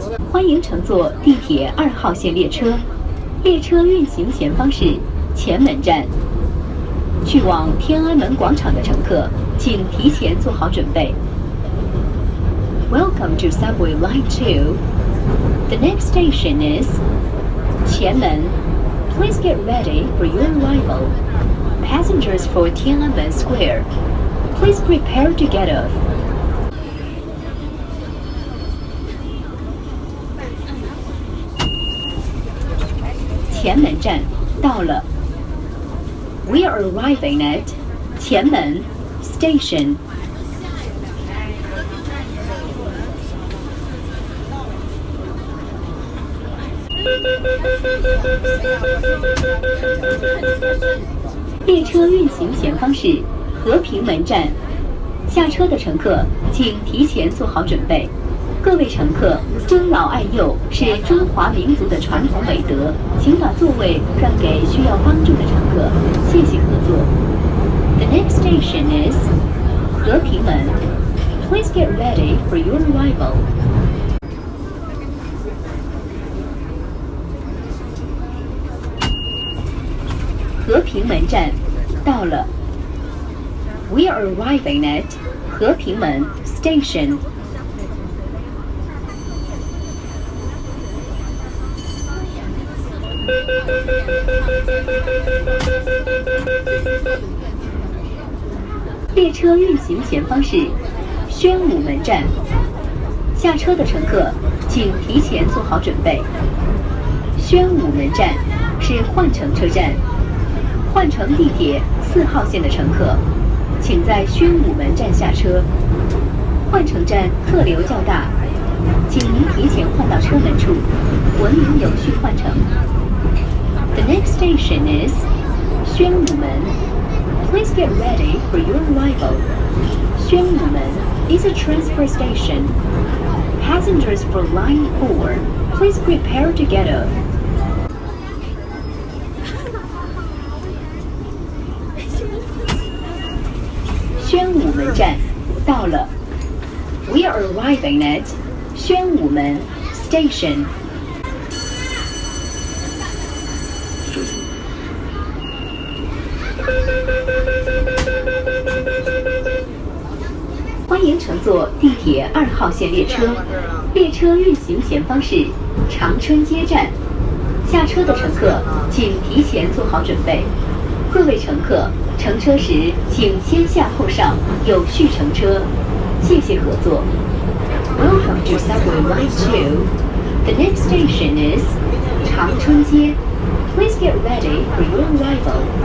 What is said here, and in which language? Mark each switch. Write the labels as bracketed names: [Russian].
[Chinese] 欢迎乘坐地铁2号线列车。列车运行前方是前门站。去往天安门广场的乘客，请提前做好准备。 [English] Welcome to Subway Line 2. The next station is 前门. Please get ready for your arrival. Passengers for Tiananmen Square, please prepare to get off. [Chinese] 前门站到了。 [English] We are arriving at 前门 Station. [Chinese] 列车运行前方是和平门站，下车的乘客请提前做好准备。各位乘客，尊老爱幼是中华民族的传统美德，请把座位让给需要帮助的乘客，谢谢合作。 [English] The next station is 和平门. Please get ready for your arrival. [Chinese] 和平门站到了。 [English] We are arriving at 和平门 Station. [Chinese] 列车运行前方是宣武门站，下车的乘客请提前做好准备。宣武门站是换乘车站，换乘地铁4号线的乘客，请在宣武门站下车。换乘站客流较大，请您提前换到车门处，文明有序换乘。 [English] The next station is 宣武门. Please get ready for your arrival. 宣武门 is a transfer station. Passengers for Line 4, please prepare to get off. [Chinese] 宣武门站到了。 [English] We are arriving at 宣武门 Station. [Chinese] 欢欢迎乘坐地铁2号线列车，列车运行前方是长春街站。下车的乘客请提前做好准备。各位乘客，乘车时请先下后上，有序乘车。谢谢合作。 [English] Welcome to Subway Line 2. The next station is 长春街. Please get ready for your arrival.